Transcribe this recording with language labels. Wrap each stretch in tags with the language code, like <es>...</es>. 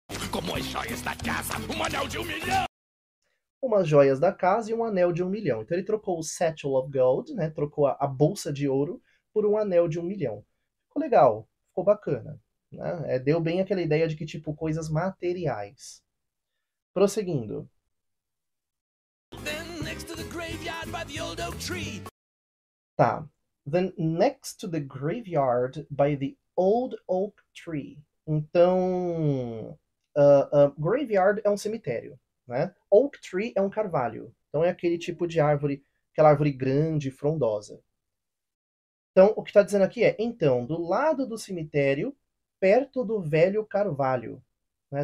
<pt>Como as joias da casa, um anel de 1 milhão. Umas joias da casa e um anel de 1 milhão. Então ele trocou o</pt> <en>satchel of gold,</en> <pt>né? Trocou a bolsa de ouro por um anel de 1 milhão. Ficou legal, ficou bacana. Né? Deu bem aquela ideia de que, tipo, coisas materiais. Prosseguindo.</pt> <en>Then next to the graveyard by the old oak tree.</en> <pt>Tá.</pt> <en>Then next to the graveyard by the old oak tree.</en> <pt>Então, graveyard é um cemitério, né? Oak tree é um carvalho. Então é aquele tipo de árvore, aquela árvore grande, frondosa. Então, o que está dizendo aqui é, então, do lado do cemitério, perto do velho carvalho. Né?</pt>